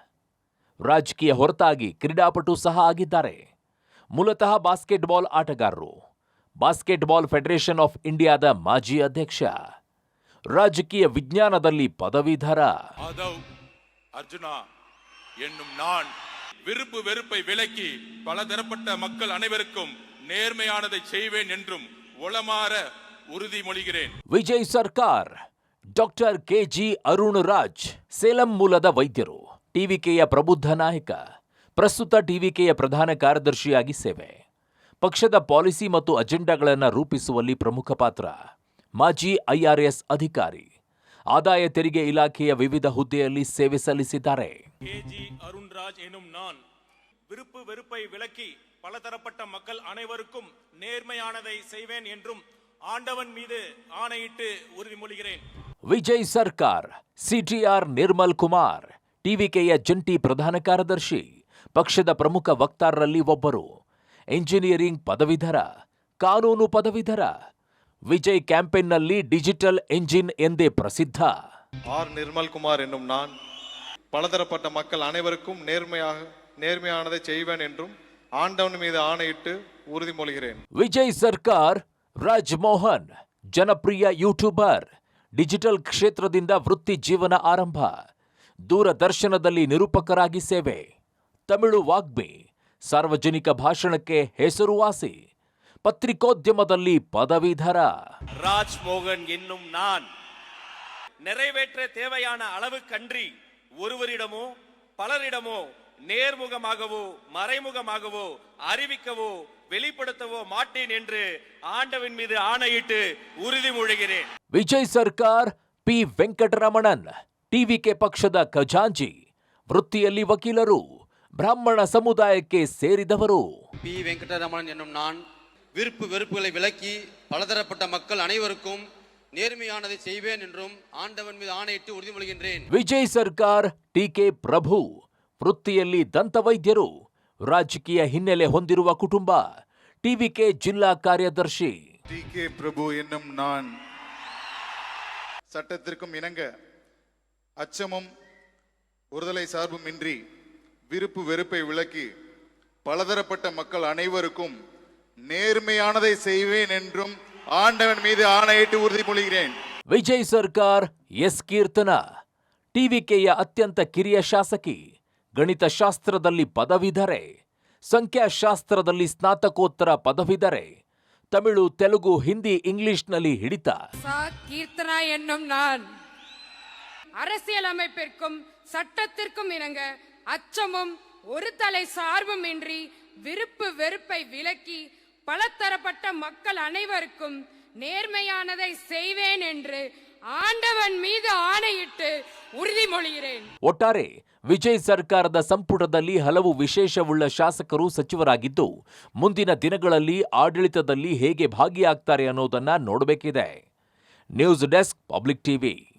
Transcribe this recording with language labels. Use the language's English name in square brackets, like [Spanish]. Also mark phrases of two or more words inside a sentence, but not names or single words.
[Kannada] ರಾಜಕೀಯ ಹೊರತಾಗಿ ಕ್ರೀಡಾಪಟು ಸಹ ಆಗಿದ್ದಾರೆ. ಮೂಲತಃ ಬಾಸ್ಕೆಟ್ಬಾಲ್ ಆಟಗಾರರು. ಬಾಸ್ಕೆಟ್ಬಾಲ್ ಫೆಡರೇಷನ್ ಆಫ್ ಇಂಡಿಯಾದ ಮಾಜಿ ಅಧ್ಯಕ್ಷ. ರಾಜಕೀಯ ವಿಜ್ಞಾನದಲ್ಲಿ ಪದವೀಧರ. [Tamil] ಅಧವ್ ಅರ್ಜುನ ಎನ್ನುம் நான் விருப்பு வெறுப்பை விலக்கி பலதரப்பட்ட மக்கள் அனைவருக்கும் நேர்மையானதை செய்வேன் என்றும் ಒಳಮಾರ ಉறுதிமொழிகிறேன். [Kannada] ವಿಜಯ್ ಸರ್ಕಾರ್ ಡಾಕ್ಟರ್ ಕೆಜಿ ಅರುಣ್ ರಾಜ್ ಸೇಲಂ ಮೂಲದ ವೈದ್ಯರು. ಟಿವಿಕೆಯ ಪ್ರಬುದ್ಧ ನಾಯಕ. ಪ್ರಸ್ತುತ ಟಿವಿಕೆಯ ಪ್ರಧಾನ ಕಾರ್ಯದರ್ಶಿಯಾಗಿ ಸೇವೆ. ಪಕ್ಷದ ಪಾಲಿಸಿ ಮತ್ತು ಅಜೆಂಡಾಗಳನ್ನು ರೂಪಿಸುವಲ್ಲಿ ಪ್ರಮುಖ ಪಾತ್ರ. ಮಾಜಿ IRS ಅಧಿಕಾರಿ. ಆದಾಯ ತೆರಿಗೆ ಇಲಾಖೆಯ ವಿವಿಧ ಹುದ್ದೆಯಲ್ಲಿ ಸೇವೆ ಸಲ್ಲಿಸಿದ್ದಾರೆ. [Tamil] ಕೆಜಿ ಅರುಣ್ ರಾಜ್ ಎನ್ನುம் நான் விருப்பு வெறுப்பை விலக்கி பலதரப்பட்ட மக்கள் அனைவருக்கும் நேர்மையானதை செய்வேன் என்றும் ஆண்டவன் மீது ஆணையிட்டு உறுதிமொழிகிறேன். [Kannada] ವಿಜಯ್ ಸರ್ಕಾರ್ CTR ನಿರ್ಮಲ್ ಕುಮಾರ್ ಟಿವಿಕೆಯ ಜಂಟಿ ಪ್ರಧಾನ ಕಾರ್ಯದರ್ಶಿ. ಪಕ್ಷದ ಪ್ರಮುಖ ವಕ್ತಾರರಲ್ಲಿ ಒಬ್ಬರು. ಇಂಜಿನಿಯರಿಂಗ್ ಪದವೀಧರ, ಕಾನೂನು ಪದವೀಧರ. ವಿಜಯ್ ಕ್ಯಾಂಪೇನ್ನಲ್ಲಿ ಡಿಜಿಟಲ್ ಎಂಜಿನ್ ಎಂದೇ ಪ್ರಸಿದ್ಧ. [Tamil] ನಿರ್ಮಲ್ ಕುಮಾರ್ ಎನ್ನುம் நான் பலதரப்பட்ட மக்கள் அனைவருக்கும் நேர்மையானதை செய்வேன் என்றும் ஆண்டவன் மீது ஆணையிட்டு உறுதிமொழிகிறேன். [Kannada] ವಿಜಯ್ ಸರ್ಕಾರ್ ರಾಜ್ಮೋಹನ್ ಜನಪ್ರಿಯ ಯೂಟ್ಯೂಬರ್. ಡಿಜಿಟಲ್ ಕ್ಷೇತ್ರದಿಂದ ವೃತ್ತಿ ಜೀವನ ಆರಂಭ. ದೂರದರ್ಶನದಲ್ಲಿ ನಿರೂಪಕರಾಗಿ ಸೇವೆ. ತಮಿಳು ವಾಗ್ಮಿ. ಸಾರ್ವಜನಿಕ ಭಾಷಣಕ್ಕೆ ಹೆಸರುವಾಸಿ. ಪತ್ರಿಕೋದ್ಯಮದಲ್ಲಿ ಪದವೀಧರ. [Tamil] ராஜ்மோகன் என்னும் நான் நிறைவேற்ற தேவையான அளவுக்கன்றி ஒருவரிடமோ பலரிடமோ நேர்முகமாகவோ மறைமுகமாகவோ அறிவிக்கவோ வெளிப்படுத்தவோ மாட்டேன் என்று ஆண்டவன் மீது ஆணையிட்டு உறுதிமொழிகிறேன். [Kannada] ವಿಜಯ್ ಸರ್ಕಾರ್ ಪಿ ವೆಂಕಟರಮಣನ್ ಟಿವಿಕೆ ಪಕ್ಷದ ಖಜಾಂಚಿ. ವೃತ್ತಿಯಲ್ಲಿ ವಕೀಲರು. ಬ್ರಾಹ್ಮಣ ಸಮುದಾಯಕ್ಕೆ ಸೇರಿದವರು. [Tamil] பி வெங்கடரமணன் என்னும் நான் விருப்பு வெறுப்புகளை விலக்கி பலதரப்பட்ட மக்கள் அனைவருக்கும் நேர்மையானதை செய்வேன் என்றும் ஆண்டவன் மீது ஆணையிட்டு உறுதிமொழிகின்றேன். [Kannada] ವಿಜಯ್ ಸರ್ಕಾರ್ ಟಿಕೆ ಪ್ರಭು ವೃತ್ತಿಯಲ್ಲಿ ದಂತವೈದ್ಯರು. ರಾಜಕೀಯ ಹಿನ್ನೆಲೆ ಹೊಂದಿರುವ ಕುಟುಂಬ. ಟಿವಿಕೆ ಜಿಲ್ಲಾ ಕಾರ್ಯದರ್ಶಿ. [Tamil] ಟಿಕೆ ಪ್ರಭು ಎನ್ನುம் நான் சட்டத்திற்கும் இணங்க அச்சமும் ஒருதலை சார்பும் இன்றி விருப்பு வெறுப்பை விலக்கி பலதரப்பட்ட மக்கள் அனைவருக்கும் நேர்மையானதை செய்வேன் என்றும் ஆண்டவன் மீது ಆಣೆಯಿಟ್ಟು ಉறுதிமொழிகிறேன். [Kannada] ವಿಜಯ್ ಸರ್ಕಾರ್ ಎಸ್ ಕೀರ್ತನ ಟಿವಿಕೆಯ ಅತ್ಯಂತ ಕಿರಿಯ ಶಾಸಕಿ. ಗಣಿತಶಾಸ್ತ್ರದಲ್ಲಿ ಪದವೀಧರೆ. ಸಂಖ್ಯಾಶಾಸ್ತ್ರದಲ್ಲಿ ಸ್ನಾತಕೋತ್ತರ ಪದವೀಧರೆ. ತಮಿಳು, ತೆಲುಗು, ಹಿಂದಿ, ಇಂಗ್ಲಿಷ್ನಲ್ಲಿ ಹಿಡಿತ. [Tamil] கீர்த்தனா என்னும் நான் அரசியலமைப்பிற்கும் சட்டத்திற்கும் இணங்க அச்சமும் ஒரு தலை சார்பும் இன்றி விருப்பு வெறுப்பை விலக்கி பலதரப்பட்ட மக்கள் அனைவருக்கும் நேர்மையானதை செய்வேன் என்று ஆண்டவன் மீது ஆணையிட்டு ಉறுதிமொழிகிறேன். [Kannada] ಒಟ್ಟಾರೆ ವಿಜಯ್ ಸರ್ಕಾರದ ಸಂಪುಟದಲ್ಲಿ ಹಲವು ವಿಶೇಷವುಳ್ಳ ಶಾಸಕರು ಸಚಿವರಾಗಿದ್ದು ಮುಂದಿನ ದಿನಗಳಲ್ಲಿ ಆಡಳಿತದಲ್ಲಿ ಹೇಗೆ ಭಾಗಿಯಾಗ್ತಾರೆ ಅನ್ನೋದನ್ನ ನೋಡಬೇಕಿದೆ. [English] News Desk, Public TV.